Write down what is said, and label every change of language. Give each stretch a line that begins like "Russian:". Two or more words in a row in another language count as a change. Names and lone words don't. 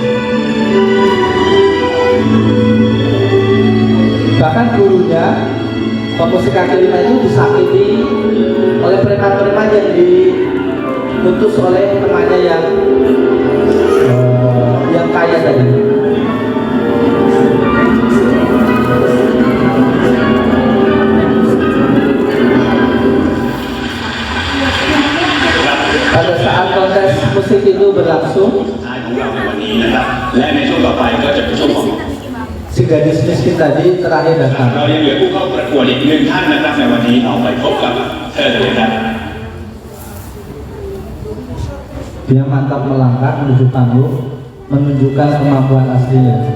Indonesian: Bahkan gurunya, pemusik kaki lima itu disakiti oleh preman-preman yang diutus oleh temannya yang kaya tadi. Pada saat kontes musik itu berlangsung,
Thai: ของเราในวันนี้นะครับและในช่วงต่อไปก็จะเป็นช่วงของ
Indonesian: si gadis miskin tadi terakhir
Thai: เรา
Indonesian: datang.
Thai: ยังเหลือผู้เข้าประกวดอีกหนึ่งท่านนะครับในวันนี้เราไปพบกับเธอเลยครับ
Indonesian: Dia mantap melangkah menuju panggung, menunjukkan kemampuan aslinya.